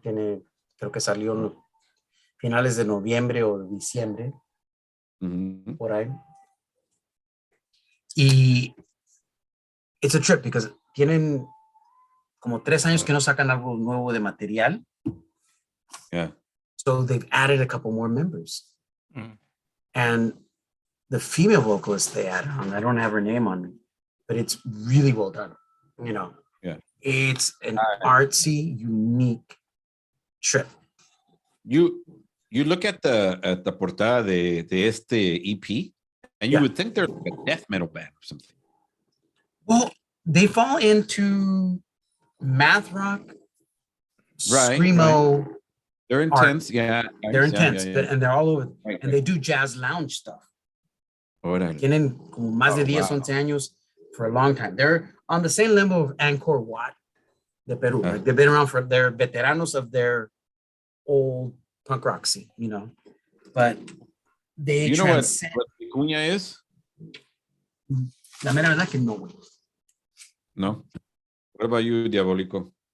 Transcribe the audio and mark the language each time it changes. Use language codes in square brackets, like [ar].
[es] Creo que salió en finales de noviembre o de diciembre, por ahí. Y [en] it's a trip because [es] tienen como 3 años que no sacan algo nuevo de material. [en] Yeah. So they've added a couple more members. And the female vocalist they added on, I don't have her name on me, but it's really well done. Yeah. It's an artsy, unique trip. You look at the [es] portada de este EP, [en] and you would think they're like a death metal band or something. Well, they fall into math rock, screamo. Right. They're intense, They're intense, and they're all over. Right, and they do jazz lounge stuff. [es] Órale. Tienen como más de 10, 11 años [en] for a long time. They're on the same level of Angkor Wat de Peru. Like they've been around they're veteranos of their old punk rock scene, But they transcend. What Vicuña is? [es] La mera verdad que no. No. [en] What about you, Diabolico?